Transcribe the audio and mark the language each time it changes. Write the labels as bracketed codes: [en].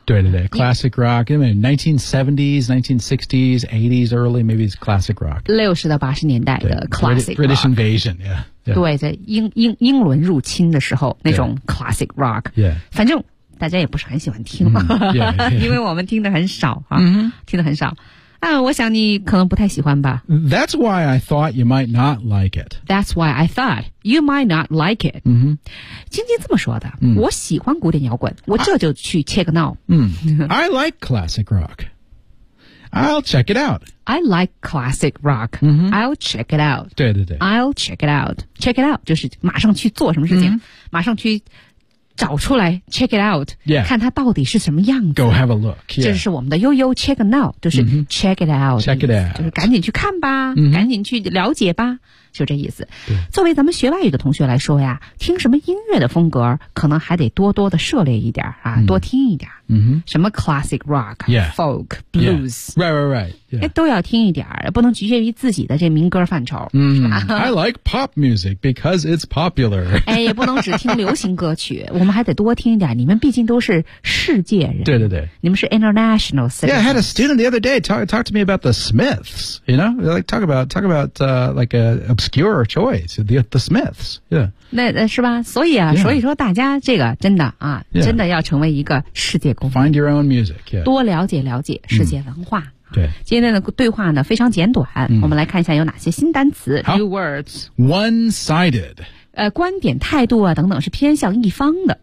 [zh] 对对对 [en] classic rock [zh] 因为 [en] 1970s 1960s 80s early maybe it's classic rock [zh] 六十到八十年代的 classic rock [en] British invasion yeah, yeah. [zh] 对在 英伦入侵的时候那种 classic rock、 yeah. 反正大家也不是很喜欢听嘛、yeah. 因为我们听得很少、啊 mm-hmm. 听得很少我想你可能不太喜欢吧 [en] That's why I thought you might not like it That's why I thought you might not like it、 mm-hmm. [zh] 晶晶这么说的、 mm. 我喜欢古典摇滚我这就去 [en] check now、 I like classic rock I'll check it out I like classic rock、 mm-hmm. I'll check it out [zh] 对对对 [en] I'll check it out Check it out [zh] 就是马上去做什么事情、 mm-hmm. 马上去找出来 check it out、 yeah. 看它到底是什么样子 [en] go have a look、yeah. [zh] 这是我们的悠悠 check now 就是 [en] check it out check it out [zh] 就是赶紧去看吧、 mm-hmm. 赶紧去了解吧就这意思作为咱们学外语的同学来说呀听什么音乐的风格可能还得多多的涉猎一点啊， mm-hmm. 多听一点、 mm-hmm. 什么 classic rock、 yeah. [en] folk blues、 yeah. right right right、yeah. [zh] 都要听一点不能局限于自己的这民歌范畴、 mm-hmm. 是吧 [en] I like pop music because it's popular [zh] 哎，也不能只听流行歌曲我们还得多听一点你们毕竟都是世界人对对对你们是 [en] international citizens yeah I had a student the other day talk to me about the Smiths you know like talk about like aObscure choice, the Smiths, yeah. [zh] 那是吧？所以啊， yeah. 所以说大家这个真的啊， yeah. 真的要成为一个世界公民。 [en] Find your own music,、yeah. [zh] 多了解了解世界文化。对，今天的对话呢非常简短、嗯，我们来看一下有哪些新单词。 [en] New words. One-sided. [zh] 观点、态度啊等等是偏向一方的。